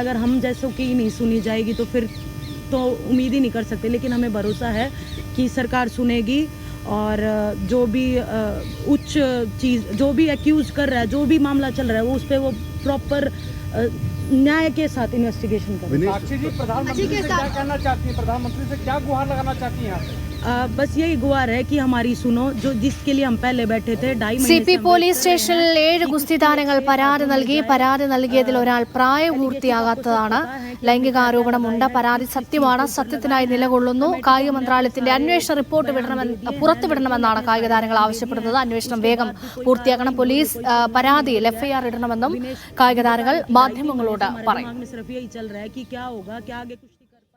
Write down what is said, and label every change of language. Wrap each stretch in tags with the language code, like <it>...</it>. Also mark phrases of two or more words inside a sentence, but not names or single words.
<hi>अगर हम जैसों की नहीं सुनी जाएगी तो फिर तो उम्मीद ही नहीं कर सकते, लेकिन हमें भरोसा है कि सरकार सुनेगी और जो भी उच्च चीज़, जो भी एक्यूज कर रहा है, जो भी मामला चल रहा है, वो उस पर वो प्रॉपर न्याय के साथ इन्वेस्टिगेशन करें। साक्षी जी, प्रधानमंत्री से क्या कहना चाहती हैं? प्रधानमंत्री से क्या गुहार लगाना चाहती हैं यहाँ पे? बस यही गुहार है कि हमारी सुनो, जो जिसके लिए हम पहले बैठे थे 2.5 महीने</hi> <ml>CP</ml> <en>police station</en> <ml>7 ഗുസ്തി താരങ്ങൾ പരാതി നൽകിയതിൽ ഒരാൾ പ്രായപൂർത്തിയാകാത്തതാണ്. ലൈംഗികാരോപണമുണ്ട്, പരാതി സത്യമാണ്, സത്യത്തിനായി നിലകൊള്ളുന്നു. കായിക മന്ത്രാലയത്തിന്റെ അന്വേഷണ റിപ്പോർട്ട് പുറത്തുവിടണമെന്നാണ് കായിക താരങ്ങൾ ആവശ്യപ്പെടുന്നത്. അന്വേഷണം വേഗം പൂർത്തിയാക്കണം. പോലീസ് പരാതിയിൽ FIR ഇടണമെന്നും കായിക താരങ്ങൾ മാധ്യമങ്ങളോട് പറയും.</ml> <hi>सिर्फ यही चल रहा है कि क्या होगा, क्या आगे कुछ</hi>